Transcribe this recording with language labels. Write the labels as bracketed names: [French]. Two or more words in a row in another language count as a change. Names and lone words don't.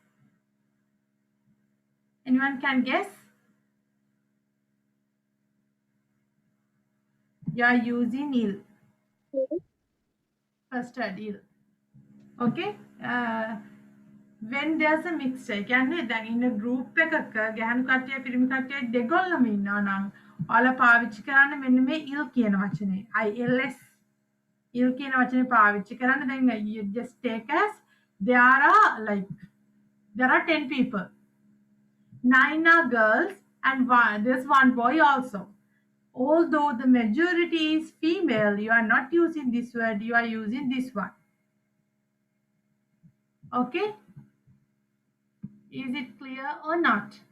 [English] Anyone can guess? You are using il. First word il. Okay? When there's a mixture, [Sinhala] කියන්නේ දැන් ඉන්න group එකක ගැහණු කට්ටිය පිරිමි කට්ටිය දෙගොල්ලම ඉන්නවා නම් ඔයාලා පාවිච්චි කරන්න මෙන්න මේ il කියන වචනේ. [French] ILS il [Sinhala] කියන වචනේ පාවිච්චි කරන්න. [English] දැන් you just take as there are 10 people. 9 are girls and there's one boy also. Although the majority is female, you are not using this word, you are using this one. Okay? Is it clear or not?